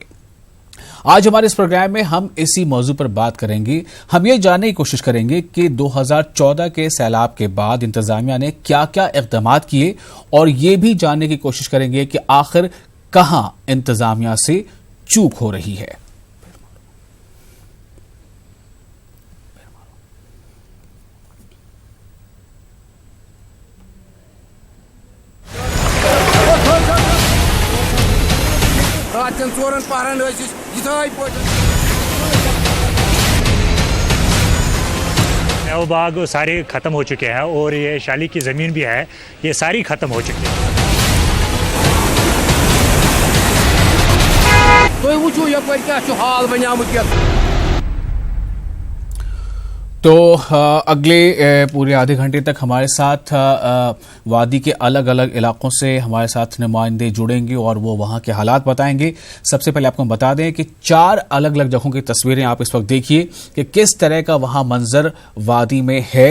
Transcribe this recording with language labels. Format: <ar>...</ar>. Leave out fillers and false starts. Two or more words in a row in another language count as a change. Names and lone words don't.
<ur>آج ہمارے اس پروگرام میں ہم اسی موضوع پر بات کریں گے. ہم یہ جاننے کی کوشش کریں گے کہ 2014 کے سیلاب کے بعد انتظامیہ نے کیا کیا اقدامات کیے اور یہ بھی جاننے کی کوشش کریں گے کہ آخر کہاں انتظامیہ سے چوک ہو رہی ہے.</ur> <ks>راتن 4 پہرن یتھے پٲٹھۍ</ks> <ur>میوہ باغ سارے ختم ہو چکے ہیں اور یہ شالی کی زمین بھی ہے، یہ ساری ختم ہو چکی ہے.</ur> <ks>تُہۍ وٕچھِو یپٲرۍ کیٛاہ چھُ حال بنیومُت یتھ.</ks> <ur>تو اگلے پورے آدھے گھنٹے تک ہمارے ساتھ وادی کے الگ الگ علاقوں سے ہمارے ساتھ نمائندے جڑیں گے اور وہ وہاں کے حالات بتائیں گے. سب سے پہلے آپ کو بتا دیں کہ 4 الگ الگ جگہوں کی تصویریں آپ اس وقت دیکھیے کہ کس طرح کا وہاں منظر وادی میں ہے.</ur>